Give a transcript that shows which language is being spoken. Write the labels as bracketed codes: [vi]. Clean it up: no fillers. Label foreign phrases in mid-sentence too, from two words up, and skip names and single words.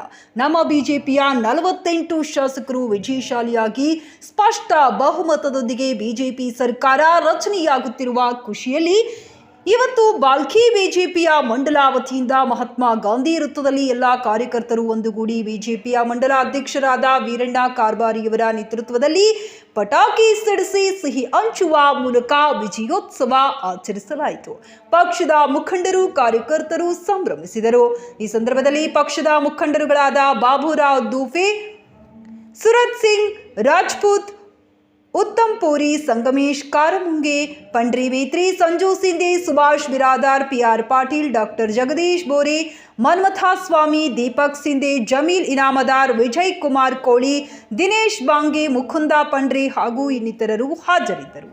[kn] ನಮ್ಮ ಬಿಜೆಪಿಯ 48 ಶಾಸಕರು ವಿಜಯಶಾಲಿಯಾಗಿ ಸ್ಪಷ್ಟ ಬಹುಮತದೊಂದಿಗೆ ಬಿಜೆಪಿ ಸರ್ಕಾರ ರಚನೆಯಾಗುತ್ತಿರುವ ಖುಷಿಯಲ್ಲಿ ಇವತ್ತು ಬಾಲ್ಕಿ ಬಿಜೆಪಿಯ ಮಂಡಲ ವತಿಯಿಂದ ಮಹಾತ್ಮ ಗಾಂಧಿ ವೃತ್ತದಲ್ಲಿ ಎಲ್ಲ ಕಾರ್ಯಕರ್ತರು ಒಂದುಗೂಡಿ ಬಿಜೆಪಿಯ ಮಂಡಲ ಅಧ್ಯಕ್ಷರಾದ ವೀರಣ್ಣ ಕಾರ್ಬಾರಿಯವರ ನೇತೃತ್ವದಲ್ಲಿ ಪಟಾಕಿ ಸಿಡಿಸಿ ಸಿಹಿ ಹಂಚುವ ಮೂಲಕ ವಿಜಯೋತ್ಸವ ಆಚರಿಸಲಾಯಿತು. ಪಕ್ಷದ ಮುಖಂಡರು ಕಾರ್ಯಕರ್ತರು ಸಂಭ್ರಮಿಸಿದರು. ಈ ಸಂದರ್ಭದಲ್ಲಿ ಪಕ್ಷದ ಮುಖಂಡರುಗಳಾದ ಬಾಬುರಾವ್ ದೂಫೆ, ಸುರತ್ ಸಿಂಗ್ ರಾಜ್ಪೂತ್, उत्तम पुरी, संगमेश कारमुंगे, पंडरी मेत्री, संजू सिंधे, सुभाष बिरादार, PR पाटिल, डॉक्टर जगदीश बोरे, मनमथा स्वामी, दीपक सिंधे, जमील इनामदार, विजय कुमार कोळी, दिनेश बांगे, मुकुंदा पंड्रे ಹಾಗೂ ಇನ್ನಿತರರು ಹಾಜರಿದ್ದರು.